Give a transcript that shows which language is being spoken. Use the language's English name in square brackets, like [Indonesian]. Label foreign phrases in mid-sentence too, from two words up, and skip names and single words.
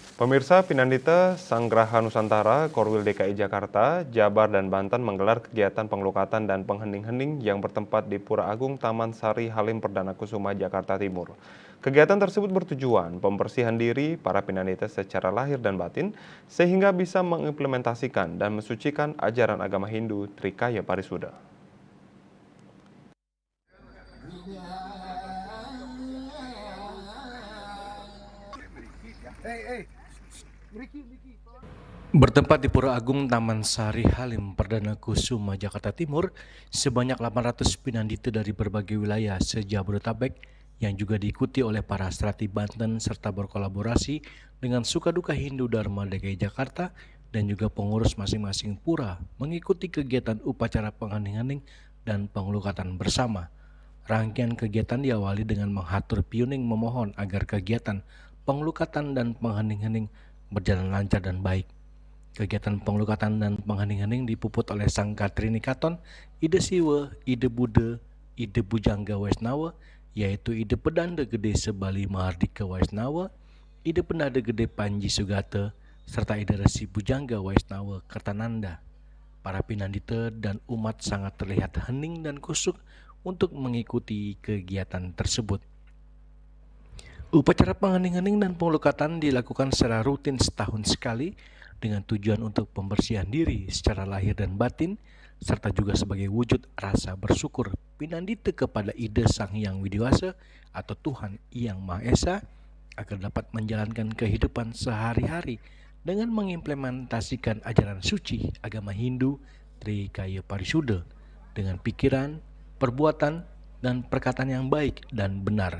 [Indonesian] Pemirsa, Pinandita, Sanggraha Nusantara, Korwil DKI Jakarta, Jabar, dan Banten menggelar kegiatan pengelukatan dan penghening-hening yang bertempat di Pura Agung Taman Sari Halim Perdana Kusuma, Jakarta Timur. Kegiatan tersebut bertujuan pembersihan diri para Pinandita secara lahir dan batin, sehingga bisa mengimplementasikan dan mensucikan ajaran agama Hindu Trikaya Parisuda. Bertempat di Pura Agung Taman Sari Halim Perdana Kusuma, Jakarta Timur, sebanyak 800 pinandita dari berbagai wilayah se-Jabodetabek yang juga diikuti oleh para strati Banten serta berkolaborasi dengan Sukaduka Hindu Dharma DKI Jakarta dan juga pengurus masing-masing pura mengikuti kegiatan upacara penghening-hening dan pengelukatan bersama. Rangkaian kegiatan diawali dengan menghatur piuning memohon agar kegiatan pengelukatan dan penghening-hening berjalan lancar dan baik. Kegiatan pengelukatan dan penghening-hening dipuput oleh Sang Katrini Katon, Ide Siwa, Ide Buddha, Ide Bujangga Waisnawa, yaitu Ide Pedanda Gede Sebali Mahardika Waisnawa, Ide Pendada Gede Panji Sugata, serta Ide Resi Bujangga Waisnawa Kertananda. Para pinandita dan umat sangat terlihat hening dan kusuk untuk mengikuti kegiatan tersebut. Upacara penghening-hening dan pengelukatan dilakukan secara rutin setahun sekali dengan tujuan untuk pembersihan diri secara lahir dan batin, serta juga sebagai wujud rasa bersyukur pinandita kepada Ida Sang Hyang Widiwasa atau Tuhan Yang Maha Esa agar dapat menjalankan kehidupan sehari-hari dengan mengimplementasikan ajaran suci agama Hindu Trikaya Parisuda dengan pikiran, perbuatan, dan perkataan yang baik dan benar.